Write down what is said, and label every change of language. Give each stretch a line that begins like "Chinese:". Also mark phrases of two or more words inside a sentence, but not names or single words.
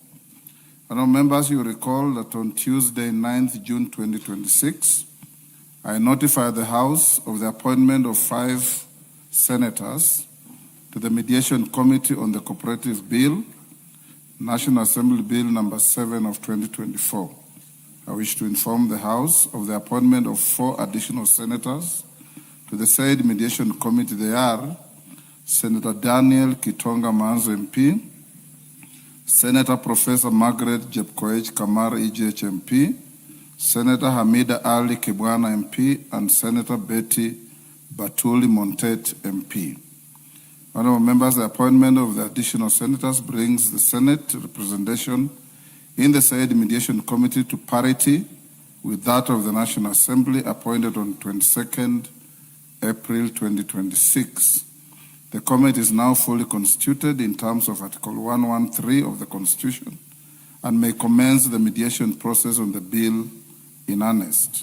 English: Honorable members, you recall that on Tuesday, 9th June 2026, I notify the House of the appointment of 5 senators to the Mediation Committee on the Cooperative Bill, National Assembly Bill number 7 of 2024. I wish to inform the House of the appointment of 4 additional senators to the said Mediation Committee. They are Senator Daniel Kitonga Manzo MP, Senator Professor Margaret Jepkoech Kamar EJH MP, Senator Hamida Ali Kibwana MP, and Senator Betty Batuli Montet MP. Honorable members, the appointment of the additional senators brings the Senate representation in the said Mediation Committee to parity with that of the National Assembly appointed on 22nd April 2026. The committee is now fully constituted in terms of Article 113 of the Constitution and may commence the mediation process on the bill in earnest.